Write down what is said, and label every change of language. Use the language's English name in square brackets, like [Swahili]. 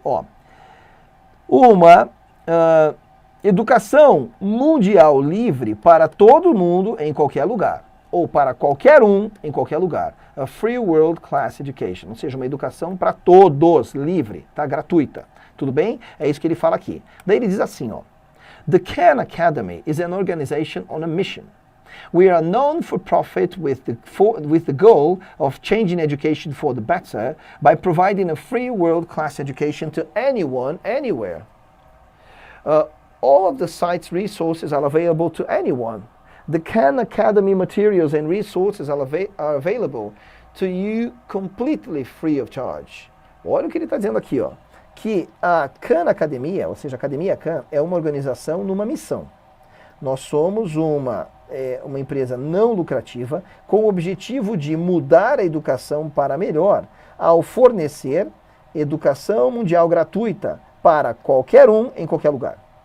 [Portuguese] Ó, uma... educação mundial livre para todo mundo em qualquer lugar, ou para qualquer um em qualquer lugar. [English] A free world class education, [Portuguese] ou seja, uma educação para todos, livre, tá? Gratuita. Tudo bem? É isso que ele fala aqui. Daí ele diz assim, ó, [English] The Khan Academy is an organization on a mission. We are known for profit with the goal of changing education for the better by providing a free world class education to anyone, anywhere. All of the site's resources are available to anyone. The Khan Academy materials and resources are available to you completely free of charge. [Portuguese] Olha o que ele está dizendo aqui, ó. Que a Khan Academia, ou seja, a Academia Khan, é uma organização numa missão. Nós somos uma empresa não lucrativa com o objetivo de mudar a educação para melhor ao fornecer educação mundial gratuita para qualquer um em qualquer lugar.